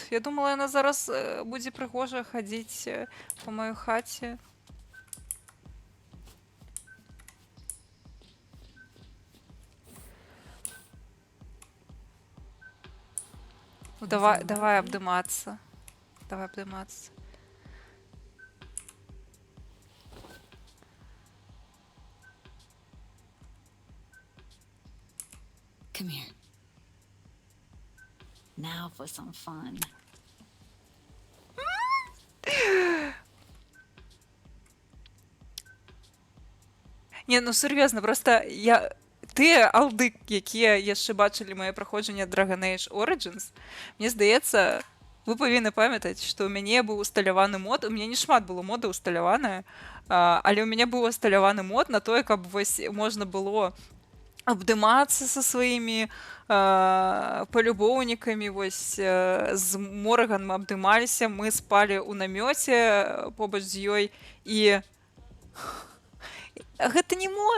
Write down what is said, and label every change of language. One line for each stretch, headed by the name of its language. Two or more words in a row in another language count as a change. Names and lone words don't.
Belarusian: Я думала, яна зараз будзе прыгожа хадзіць па маёй хаце. Ну, давай абдымацца. Давай абдымацца.
English: Come here. Now for some fun.
Belarusian: Не, ну сур'ёзна, проста тыя алды, якія яшчэ бачылі мае праходжанне Dragon Age Origins, мне здаецца, вы павінны памятаць, што ў мяне быў усталяваны мод, у мяне не шмат было мода усталяваная, але ў мяне быў усталяваны мод на тое, каб вось можна было абдымацца са сваімі палюбоўнікамі, вось з Морган мы абдымаліся, мы спалі ў намёце побач з ёй, і гэта не мод.